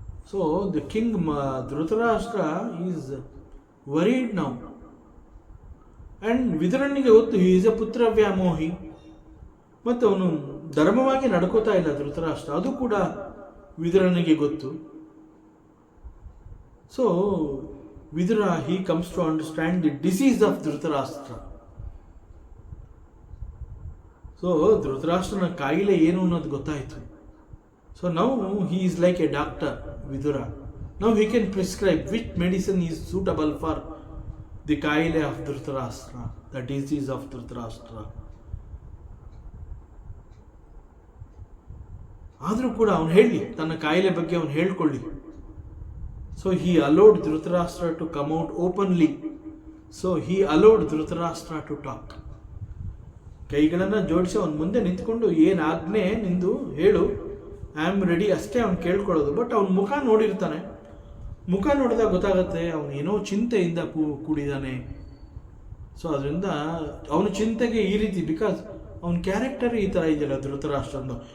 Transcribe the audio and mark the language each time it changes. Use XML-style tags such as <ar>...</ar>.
<en>So the king Dhritarashtra is worried now.</en> <kn>And ವಿದುರನಿಗೆ ಗೊತ್ತು</kn> <en>he is a</en> <kn>ಪುತ್ರ ವ್ಯಾಮೋಹಿ, ಮತ್ತು ಅವನು ಧರ್ಮವಾಗಿ ನಡ್ಕೋತಾ ಇಲ್ಲ ಧೃತರಾಷ್ಟ್ರ, ಅದು ಕೂಡ ವಿದುರನಿಗೆ ಗೊತ್ತು.</kn> <en>So Vidura he comes to understand the disease of Dhritarashtra.</en> <kn>So ಧೃತರಾಷ್ಟ್ರನ ಕಾಯಿಲೆ ಏನು ಅನ್ನೋದು ಗೊತ್ತಾಯಿತು.</kn> <en>So now he is like a doctor, Vidura. Now he can prescribe which medicine is suitable for the ಕಾಯಿಲೆ of Dhritarashtra, the disease of Dhritarashtra.</en> <kn>ಆದರೂ ಕೂಡ ಅವನು ಹೇಳಿ, ತನ್ನ ಕಾಯಿಲೆ ಬಗ್ಗೆ ಅವನು ಹೇಳ್ಕೊಳ್ಳಿ.</kn> <en>So he allowed Dhritarashtra to come out openly. So he allowed Dhritarashtra to talk.</en> <kn>ಕೈಗಳನ್ನು ಜೋಡಿಸಿ ಅವನ ಮುಂದೆ ನಿಂತ್ಕೊಂಡು ಏನು ಆಜ್ಞೆ ನಿಂದು ಹೇಳು,</kn> <en>I am ready</en> <kn>ಅಷ್ಟೇ ಅವ್ನು ಕೇಳ್ಕೊಳ್ಳೋದು. ಬಟ್ ಅವನ ಮುಖ ನೋಡಿರ್ತಾನೆ, ಮುಖ ನೋಡಿದಾಗ ಗೊತ್ತಾಗುತ್ತೆ ಅವನು ಏನೋ ಚಿಂತೆಯಿಂದ ಕೂಡಿದ್ದಾನೆ. ಸೊ ಅದರಿಂದ ಅವನ ಚಿಂತೆಗೆ ಈ ರೀತಿ, ಬಿಕಾಸ್ ಅವನ ಕ್ಯಾರೆಕ್ಟರ್ ಈ ಥರ ಇದೆಯಲ್ಲ ಧೃತರಾಷ್ಟ್ರಂದು.</kn>